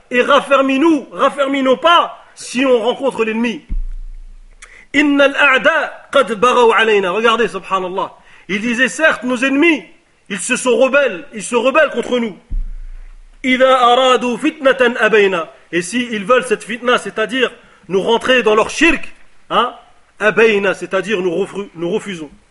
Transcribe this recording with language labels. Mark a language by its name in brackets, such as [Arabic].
[French] Et raffermis-nous pas si on rencontre l'ennemi. [Arabic] إن الأعداء قد بغوا علينا. [French] Regardez, subhanallah. Il disait, certes, nos ennemis, ils se rebellent contre nous. [Arabic] إذا أرادوا فتنة أبينا. [French] Et s'ils veulent cette fitna, c'est-à-dire nous rentrer dans leur shirk, abayna, c'est-à-dire nous refusons.